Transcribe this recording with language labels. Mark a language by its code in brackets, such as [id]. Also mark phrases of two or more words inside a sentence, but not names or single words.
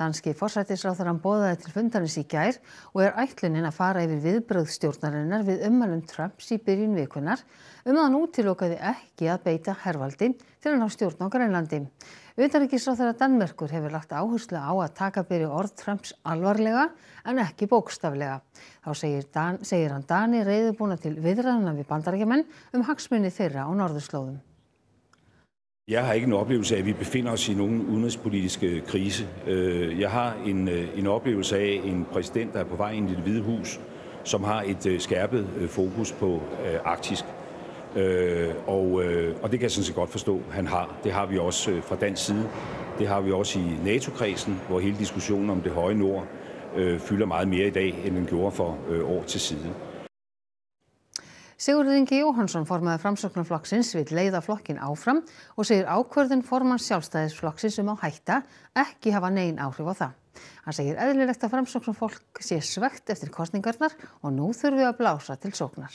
[is] Danski forsætisráðherrann boðaði til fundarins í gær og ætlunin að fara yfir viðbrögð stjórnarinnar við ummælum Trumps í byrjun vikunnar að hann útilokaði ekki að beita hervaldi til að ná stjórn á Grænlandi. Utanríkisráðherra Danmerkur hefur lagt áherslu á að taka beri orð Trumps alvarlega en ekki bókstaflega. Þá segir hann Dani reiðubúna til viðræðna við Bandaríkjamenn hagsmuni þeirra á norðurslóðum. [da] Jeg har ikke en oplevelse af, at vi befinder os i nogen udenrigspolitisk krise. Jeg har en oplevelse af en præsident, der er på vej ind i Det Hvide Hus, som har et skærpet fokus på Arktis. Og det kan jeg sådan set godt forstå, han har. Det har vi også fra dansk side. Det har vi også i NATO-kredsen, hvor hele diskussionen om det høje nord fylder meget mere i dag, end den gjorde for år til side. [is] Sigurður Ingi Jóhannsson, formaður Framsóknarflokksins, vill leiða flokkinn áfram og segir ákvörðun formanns Sjálfstæðisflokksins að hætta ekki hafa nein áhrif á það. Hann segir eðlilegt að Framsóknarfólk sé svekkt eftir kosningarnar og nú þurfi að blása til sóknar.